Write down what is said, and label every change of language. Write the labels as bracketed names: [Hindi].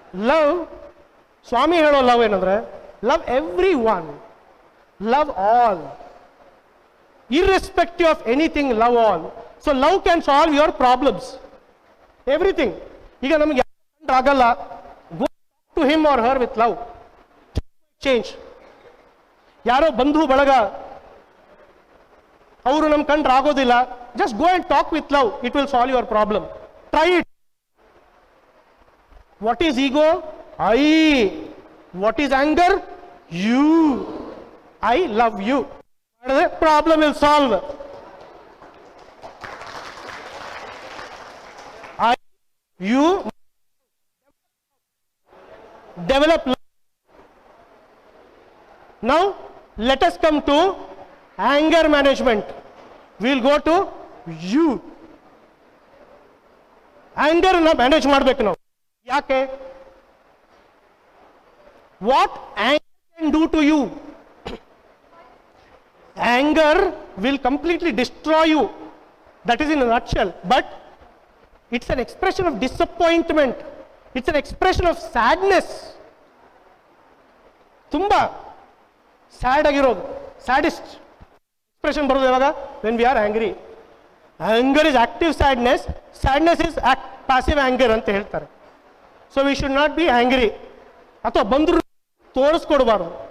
[English] love, [Kannada] ಸ್ವಾಮಿ ಹೇಳೋ love ಏನಂದ್ರೆ, [English] Love every one, love all, irrespective of anything, love all. So love can solve your problems, everything. [Kannada] ಈಗ ನಮಗೆ ಆಗಲ್ಲ, [English] Go to him or her with love, change. [Kannada] ಯಾರೋ ಬಂಧು ಬಳಗ ಅವರು ನಮ್ಮ ಕಂಡ್ರೆ ಆಗೋದಿಲ್ಲ, [English] just go and talk with love, it will solve your problem. Try it. What is ego? I. What is anger? You. I love you. The problem will solve. I, you, develop love. Now let us come to anger management. We will go to you. [Kannada] Anger na manage ಮಾಡಬೇಕು ನಾವು. ಯಾಕೆ? [English] What anger can do to you? Anger will completely destroy you. That is in a nutshell. But it's an expression of disappointment. It's an expression of sadness. [Kannada] ತುಂಬಾ sad ಆಗಿರೋದು, sadist expression ಬರೋದು ಯಾವಾಗ? [English] When we are angry. Anger is active sadness, sadness is passive anger [Kannada] ಅಂತ ಹೇಳ್ತಾರೆ. [English] So we should not be angry. [Kannada] ಅಥವಾ ಬಂದ್ರು ತೋರಿಸ್ಕೊಡ್ಬಾರ್ದು.